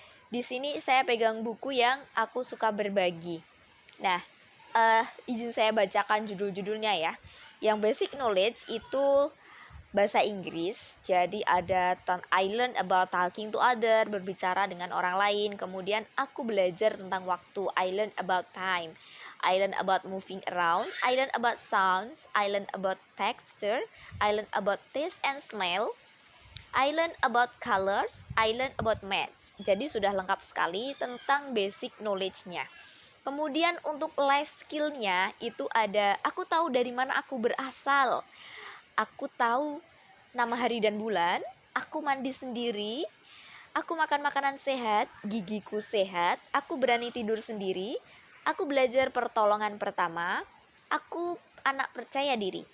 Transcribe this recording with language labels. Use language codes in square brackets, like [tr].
[id] Di sini saya pegang buku yang aku suka berbagi. Nah, izin saya bacakan judul-judulnya ya. Yang basic knowledge itu bahasa Inggris, jadi ada [en] I learn about talking to other, [id] berbicara dengan orang lain. Kemudian aku belajar tentang waktu, [en] I learn about time, I learn about moving around, I learn about sounds, I learn about texture, I learn about taste and smell, I learn about colors, I learn about maths. [id] Jadi sudah lengkap sekali tentang basic knowledge-nya. Kemudian untuk life skill-nya itu ada aku tahu dari mana aku berasal. Aku tahu nama hari dan bulan, aku mandi sendiri, aku makan makanan sehat, gigiku sehat, aku berani tidur sendiri, aku belajar pertolongan pertama, aku anak percaya diri.